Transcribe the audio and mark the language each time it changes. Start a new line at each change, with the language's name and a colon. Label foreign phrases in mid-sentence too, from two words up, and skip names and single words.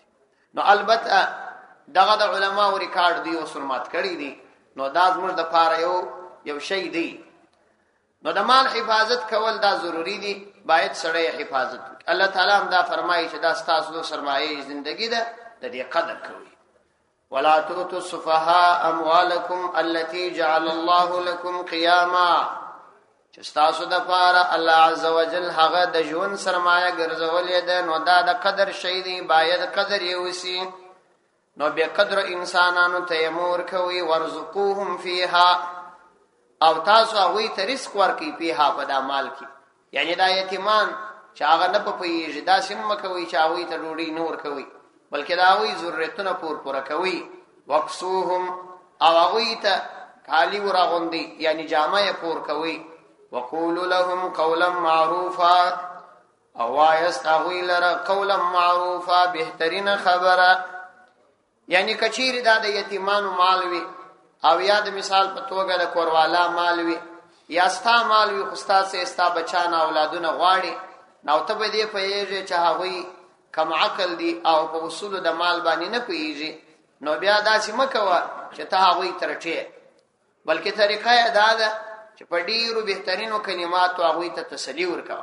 Pashto: نو البته دغه د علماو ریکارډ دی او سنت کړی دي، نو دا زموږ د پاره یو شی دی. نو د مال حفاظت کول دا ضروری دی، باید سړی حفاظت وکړي. الله تعالی هم دا فرمایي چې دا ستاسو د سرمایه زندگی ده، د دې قدر کوي.
Arabic: ولا تؤتوا السفهاء اموالکم التي جعل الله لكم قیاما،
Pashto: چې ستاسو د پاره الله عزوجل هغه د ژوند سرمایه ګرځولې ده، نو دا د قدر شی دی، باید قدر یې وسی. نو به قدر انسانانو ته امر کوي
Arabic: ورزقوهم فيها،
Pashto: او تاسو هغه ته رزق ورکړي په دا مال کې. یعنی دا یتیمان چې هغه نه پوهیږي، دا سم کوي چې هغه ته ډوډۍ نور کوي، بلکې دا هغه ضرورتونه پوره کوي. وقصوهم، او هغه ته کالی ورغوندي، یعنی جامه پور کوي.
Arabic: وقولوا لهم قولا معروفا،
Pashto: او وایست هغه لره
Arabic: قولا معروفا،
Pashto: بهترین خبره. یعنی کچیر دا د یتیمانو مال وي، او یا د مثال په توګه د کوروالا مال وي، یا ستا مال وي، خو ستاسې ستا بچان اولادونه غواړي، نو ته به دې پوهېږې چې هغوی کم عقل دي او په اصولو د مال باندې نه پوهېږي، نو بیا داسې مه کوه چې ته هغوی ترټې، بلکې طریقه یې دا ده چې په ډېرو بهترینو کلماتو هغوی ته تسلي ورکوه.